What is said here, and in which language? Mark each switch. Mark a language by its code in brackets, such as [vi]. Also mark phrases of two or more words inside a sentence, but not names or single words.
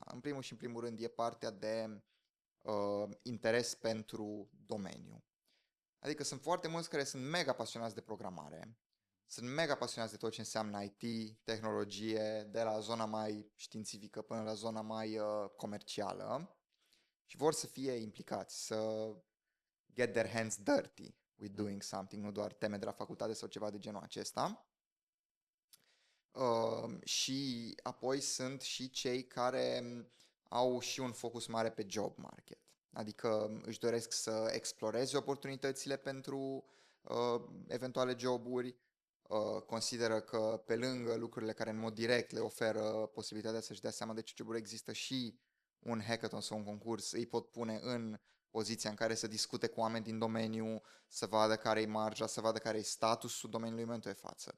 [ro] În primul și în primul rând e partea de interes pentru domeniu. Adică sunt foarte mulți care sunt mega pasionați de programare, sunt mega pasionați de tot ce înseamnă IT, tehnologie, de la zona mai științifică până la zona mai comercială și vor să fie implicați, să [en] get their hands dirty with doing something, [ro] nu doar teme de la facultate sau ceva de genul acesta. Și apoi sunt și cei care au și un focus mare pe [en] job market. [ro] Adică își doresc să exploreze oportunitățile pentru eventuale joburi, consideră că pe lângă lucrurile care în mod direct le oferă posibilitatea să-și dea seama de ce joburi există, și un hackathon sau un concurs îi pot pune în poziția în care să discute cu oameni din domeniu, să vadă care e marja, să vadă care e statusul domeniului în momentul de față.